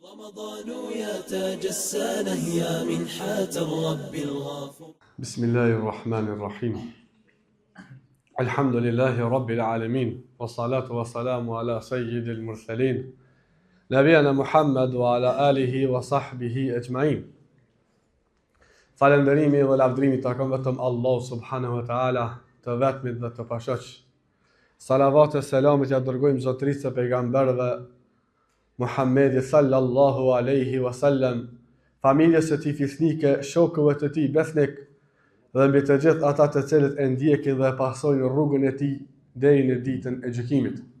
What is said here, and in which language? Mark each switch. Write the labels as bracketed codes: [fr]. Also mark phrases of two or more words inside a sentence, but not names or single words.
[ar] رمضان يا تاج السنة يا منحة الرب الغفور. بسم الله الرحمن الرحيم. الحمد لله رب العالمين والصلاة والسلام على سيد المرسلين نبينا محمد وعلى آله وصحبه أجمعين. [sq] Falënderimi dhe lavdrimi takon vetëm Allah [ar] سبحانه وتعالى, [sq] të vetmit dhe të pashoq. Salavat e selamit ja dërgojmë zotërisë së pejgamberëve Muhammedi [ar] صلى الله عليه وسلم, [sq] familjes së tij fisnike, shokëve të tij besnik dhe mbi të gjithë ata të cilët e ndjekin dhe pasojnë rrugën e tij deri në ditën e gjykimit.